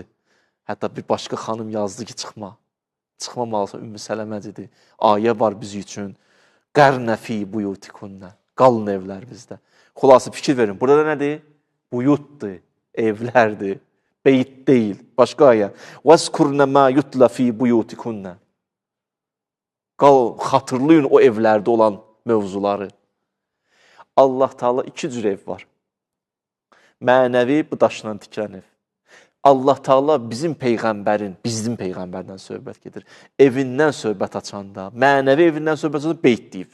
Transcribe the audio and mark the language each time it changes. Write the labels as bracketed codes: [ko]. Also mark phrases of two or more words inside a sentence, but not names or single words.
[az] Hətta bir başqa xanım yazdı ki, çıxma. Çıxmamalısan, Ümmü Sələməcidir. Ayə var biz üçün. [ar] وقرن في بيوتكن. [az] Qalın evlərimizdə. Xulası fikir verin. Burada nədir? Buyutdur, evlərdir, beyt deyil. Başqa ayə. [ar] وَاسْكُرْنَ مَا يُتْلَ فِي بُيُوتِكُنَّ. [az] Xatırlayın o evlərdə olan mövzuları. Allah Taala iki cür ev var. Mənəvi, bu daşla tikilən ev. Allah Taala bizim Peyğəmbərdən söhbət gedir. Evindən söhbət açanda, mənəvi evindən söhbət açanda beyt deyib.